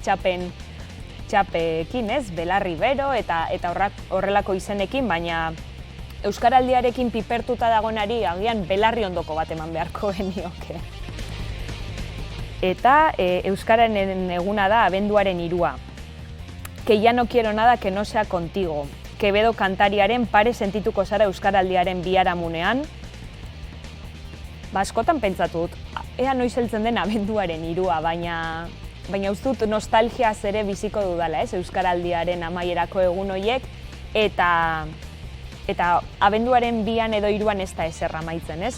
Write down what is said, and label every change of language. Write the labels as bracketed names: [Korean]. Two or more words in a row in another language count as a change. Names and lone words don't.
[Basque] Txapekin, ez? Belarri bero eta horrelako izenekin, baina Euskaraldiarekin pipertuta dagoenari agian belarri ondoko bat eman beharko genioke. Eta Euskararen eguna da abenduaren 3. [Spanish] Que ya no quiero nada que no sea contigo. [Basque] Quevedo kantariaren pare sentituko zara Euskaraldiaren biharamunean. Askotan pentsatu dut, ea noiz heltzen den abenduaren 3, baina uste dut nostalgiaz ere biziko dudala, ez? Euskaraldiaren amaierako egun horiek, eta abenduaren 2 edo 3 ez da ezer amaitzen, ez?